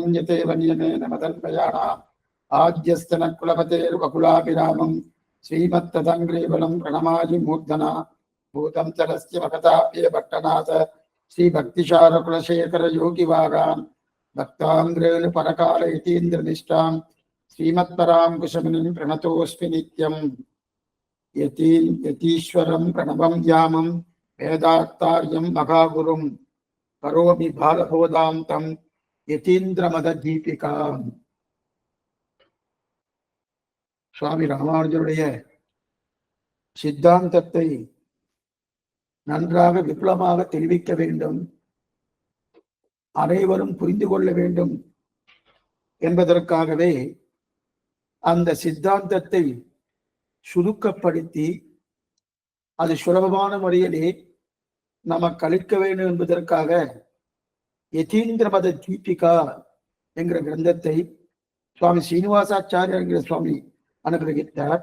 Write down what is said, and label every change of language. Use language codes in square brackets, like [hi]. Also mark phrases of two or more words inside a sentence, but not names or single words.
[sa] यतेव नियमेन मदन्वयानाम् आद्यस्तन कुलपतेर्वकुलाभिरामं श्रीमत्तदङ्ग्रीबलं प्रणमामि मूर्धना भूतं चरस्य भगताप्ये भट्टनाथ श्रीभक्तिशारकुलशेखर योगिवागान् भक्ताङ्ग्रेणु परकाल यतीन्द्रनिष्ठां श्रीमत्परां कुशमुनिं प्रणतोऽस्मि नित्यं यतीश्वरं प्रणवं यामं वेदार्तार्यं महागुरुं करोमि बालबोधां तं यतीन्द्रमददीपिकाम्. [ta] சுவாமி ராமானுஜருடைய சித்தாந்தத்தை நன்றாக விபுலமாக தெரிவிக்க வேண்டும், அனைவரும் புரிந்து கொள்ள வேண்டும் என்பதற்காகவே அந்த சித்தாந்தத்தை சுருக்கப்படுத்தி அது சுலபமான முறையிலே நமக்கு அளிக்க வேண்டும் என்பதற்காக யதீந்திர மத தீபிகா என்கிற கிரந்தத்தை சுவாமி ஸ்ரீனிவாசாச்சாரியர் என்கிற சுவாமி அனுகிரகித்தார்.